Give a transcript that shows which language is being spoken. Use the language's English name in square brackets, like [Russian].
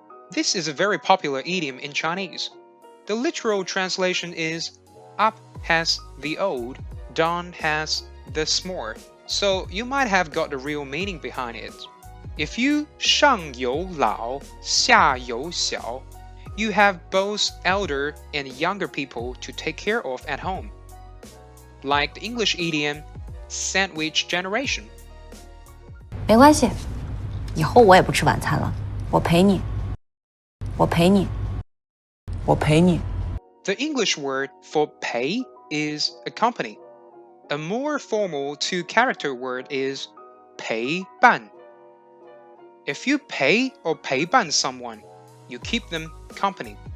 [English] This is a very popular idiom in Chinese. The literal translation is up has the old, down has the small. So you might have got the real meaning behind it. If you [Chinese] 上有老下有小, [English] you have both elder and younger people to take care of at home. Like the English idiom sandwich generation. [Chinese] 没关系，以后我也不吃晚餐了，我陪你。 [English] The English word for pay is accompany. A more formal two-character word is 陪伴. If you pay or 陪伴 someone, you keep them company.